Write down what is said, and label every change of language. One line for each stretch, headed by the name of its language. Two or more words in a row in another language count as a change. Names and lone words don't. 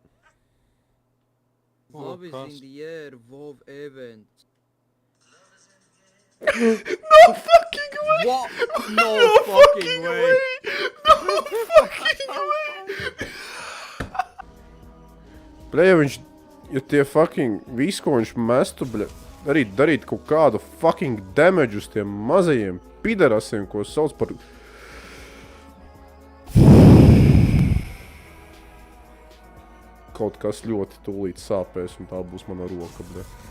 English: O, Love is
Latvian: kas?
English: in the air, WoW event. No fucking way! What? No, fucking way. No fucking way! Ble,
Latvian: ja viņš... Ja tie fucking visu, ko viņš mestu, ble... Darīt kaut kādu
English: fucking damage
Latvian: uz tiem mazajiem pidarasiem, ko sauc par... Kaut kas ļoti tūlīt sāpēs, un tā būs mana roka, ble.